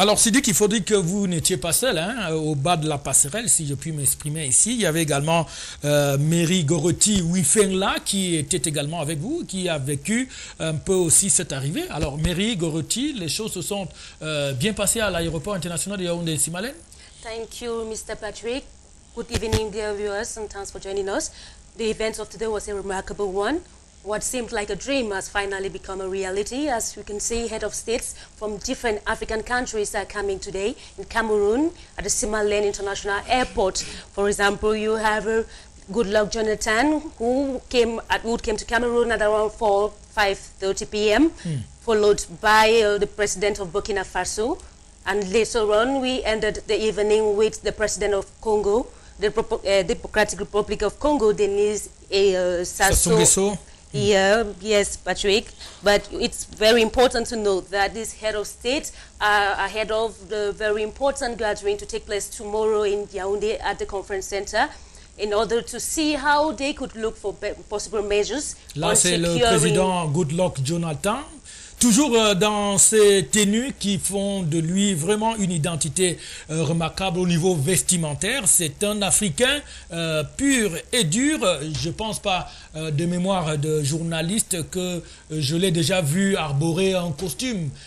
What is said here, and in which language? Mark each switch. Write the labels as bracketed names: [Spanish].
[French] Alors, c'est dit qu'il faut dire que vous n'étiez pas seul, hein, au bas de la passerelle, si je puis m'exprimer ici. Il y avait également Mary Goroti Wifengla qui était également avec vous, qui a vécu un peu aussi cette arrivée. Alors, Mary Goroti, les choses se sont bien passées à l'aéroport international de Yaoundé-Simalène? [English] Thank you, Mr. Patrick. Good evening, dear viewers, and thanks for joining us. The event of today was a remarkable one. What seemed like a dream has finally become a reality. As you can see, head of states from different African countries are coming today in Cameroon at the Simalène International Airport. For example, you have Goodluck Jonathan, who came to Cameroon at around 5:30 p.m., followed by the president of Burkina Faso. And later on, we ended the evening with the president of Congo, the Democratic Republic of Congo, Denis Sassou Nguesso. Yeah, yes, Patrick. But it's very important to note that these head of state are ahead of the very important gathering to take place tomorrow in Yaoundé at the conference center, in order to see how they could look for possible measures. [French] Là, c'est le président Goodluck Jonathan. Toujours dans ces tenues qui font de lui vraiment une identité remarquable au niveau vestimentaire. C'est un Africain pur et dur. Je ne pense pas de mémoire de journaliste que je l'ai déjà vu arborer un costume.